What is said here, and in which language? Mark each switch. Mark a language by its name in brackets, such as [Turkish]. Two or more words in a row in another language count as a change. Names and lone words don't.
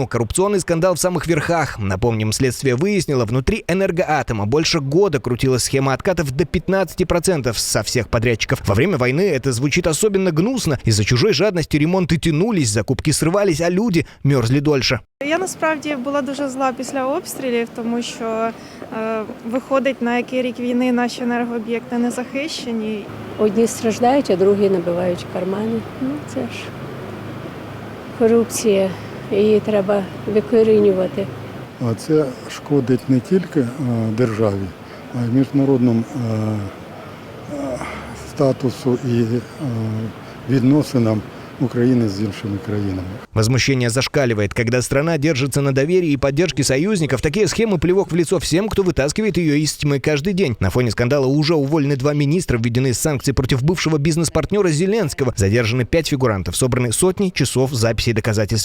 [Russian] Коррупционный скандал в самых верхах. Напомним, следствие выяснило, внутри «Энергоатома» больше года крутилась схема откатов до 15% со всех подрядчиков. Во время войны это звучит особенно гнусно. Из-за чужой жадности ремонты тянулись, закупки срывались, а люди мерзли дольше. [Ukrainian] Я насправді була дуже зла після обстрілів, тому що виходить, на який рік війни наші енергооб'єкти не захищені. Одні страждають, а другі набивають кармани. Ну, це ж корупція, її треба викорінювати. А це шкодить не тільки державі, а й міжнародному статусу і відносинам Украины с іншими країнами. [Russian] Возмущение зашкаливает, когда страна держится на доверии и поддержке союзников. Такие схемы плевок в лицо всем, кто вытаскивает ее из тьмы каждый день. На фоне скандала уже уволены 2 министра, введены санкции против бывшего бизнес-партнера Зеленского. Задержаны 5 фигурантов, собраны сотни часов записей доказательств.